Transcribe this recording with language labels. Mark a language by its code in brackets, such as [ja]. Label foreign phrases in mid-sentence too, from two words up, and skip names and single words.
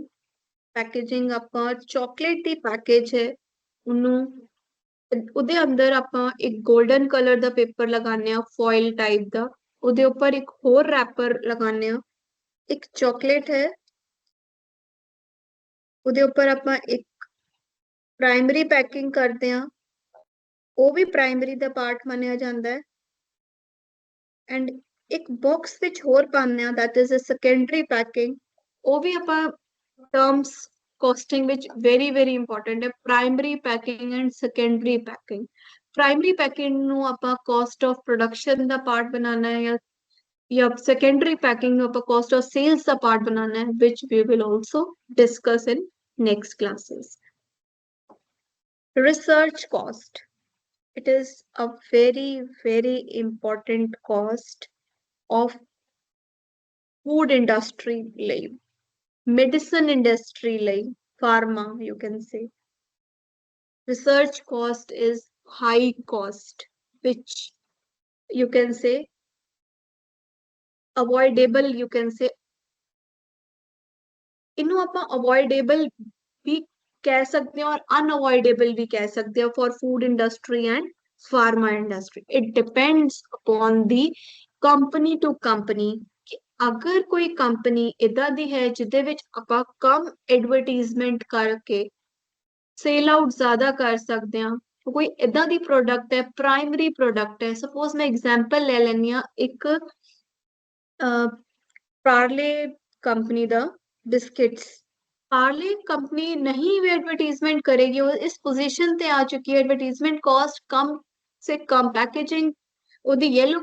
[pa] Packaging ਆਪਾਂ chocolate ਦੀ package ਹੈ ਉਹਨੂੰ ਉਹਦੇ ਅੰਦਰ ਆਪਾਂ ਇੱਕ [en] golden color [pa] ਦਾ paper ਲਗਾਉਂਦੇ ਆ [en] foil type [pa] ਦਾ ਉਹਦੇ ਉੱਪਰ ਇੱਕ ਹੋਰ wrapper ਲਗਾਉਂਦੇ ਆ ਇੱਕ chocolate ਹੈ ਉਹਦੇ ਉੱਪਰ ਆਪਾਂ ਇੱਕ [en] primary packing [pa] ਕਰਦੇ ਆ ਉਹ ਵੀ ਪ੍ਰਾਇਮਰੀ ਦਾ ਪਾਰਟ ਮੰਨਿਆ ਜਾਂਦਾ ਹੈ ਐਂਡ ਇੱਕ ਬਾਕਸ ਵਿੱਚ ਹੋਰ ਪਾਉਂਦੇ ਆ [en] that is a secondary packing [pa] ਉਹ ਵੀ ਆਪਾਂ [en] terms costing which very important [pa] ਹੈ [en] primary packing and secondary packing. Primary packing [pa] ਨੂੰ ਆਪਾਂ [en] cost of production [pa] ਦਾ part ਬਣਾਉਣਾ ਹੈ ਜਾਂ [en] secondary packing [pa] ਨੂੰ ਆਪਾਂ [en] cost of sales [pa] ਦਾ part ਬਣਾਉਣਾ ਹੈ [en] which we will also discuss in next classes. Research cost. It is a very important cost of food industry ਲਈ medicine industry like pharma, you can say. Research cost is high cost, which you can say avoidable, you can say [hi] इन्हों ਆਪਾਂ avoidable भी कह सकते हैं [en] और unavoidable भी कह सकते हैं for food industry and pharma industry. It depends upon the company to company. [pa] ਅਗਰ ਕੋਈ ਕੰਪਨੀ ਇਦਾਂ ਦੀ ਹੈ ਜਿਹਦੇ ਵਿੱਚ ਆਪਾਂ ਕਮ ਐਡਵਰਟਾਈਜ਼ਮੈਂਟ ਕਰਕੇ [en] sell out [pa] ਜ਼ਿਆਦਾ ਕਰ ਸਕਦੇ ਹਾਂ ਕੋਈ ਇਦਾਂ ਦੀ ਪ੍ਰੋਡਕਟ ਹੈ [en] primary product [pa] ਹੈ ਸਪੋਜ਼ ਮੈਂ ਐਗਜ਼ਾਮਪਲ ਲੈ ਲੈਂਦੀ ਹਾਂ ਇੱਕ ਪਾਰਲੇ ਕੰਪਨੀ ਦਾ ਬਿਸਕਿਟਸ ਪਾਰਲੇ ਕੰਪਨੀ ਨਹੀਂ ਵੀ ਐਡਵਰਟਾਈਜ਼ਮੈਂਟ ਕਰੇਗੀ ਉਹ ਇਸ ਪੋਜੀਸ਼ਨ ਤੇ ਆ ਚੁੱਕੀ ਹੈ [en] advertisement cost [hi] कम से कम [pa] ਪੈਕੇजिंग ਉਹਦੀ ਯੈਲੋ